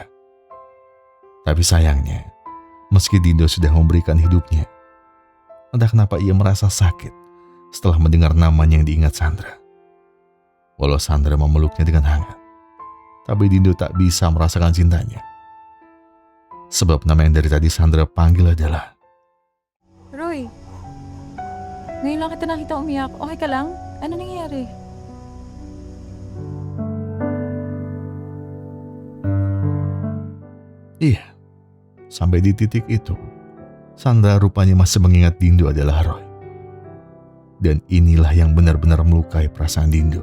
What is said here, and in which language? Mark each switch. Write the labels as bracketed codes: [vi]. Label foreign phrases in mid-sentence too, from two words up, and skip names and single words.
[id] Tapi sayangnya, meski Dindo sudah memberikan hidupnya, entah kenapa ia merasa sakit setelah mendengar namanya yang diingat Sandra. Walau Sandra memeluknya dengan hangat, tapi Dindo tak bisa merasakan cintanya. Sebab nama yang dari tadi Sandra panggil adalah [tl] Roy, ngayon lang kita nakita umiyak. Okay ka lang? Ano nangyayari? [id] Iya, sampai di titik itu, Sandra rupanya masih mengingat Dindo adalah Roy. Dan inilah yang benar-benar melukai perasaan Dindo.